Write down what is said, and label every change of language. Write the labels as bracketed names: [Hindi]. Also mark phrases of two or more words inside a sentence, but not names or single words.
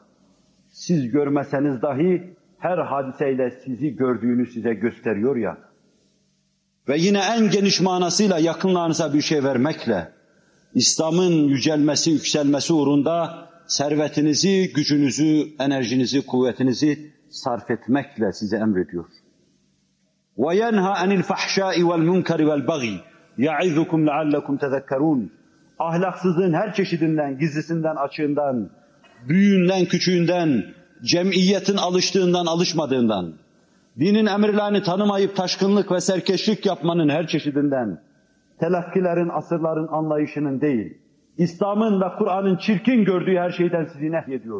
[Turkish] Siz görmeseniz dahi her hadiseyle sizi gördüğünü size gösteriyor ya. Ve yine en geniş manasıyla yakınlarınıza bir şey vermekle, İslam'ın yücelmesi, yükselmesi uğrunda servetinizi, gücünüzü, enerjinizi, kuvvetinizi sarf etmekle size emrediyor. [Arabic] وَيَنْهَا عَنِ الْفَحْشَاءِ وَالْمُنْكَرِ وَالْبَغِيِ يَعِذُكُمْ لَعَلَّكُمْ تَذَكَّرُونَ. [Turkish] Ahlaksızlığın her çeşidinden, gizlisinden, açığından, büyüğünden, küçüğünden, cemiyetin alıştığından, alışmadığından, dinin emirlerini tanımayıp taşkınlık ve serkeşlik yapmanın her çeşidinden, telakkilerin, asırların anlayışının değil, İslam'ın ve Kur'an'ın çirkin gördüğü her şeyden sizi nehyediyor.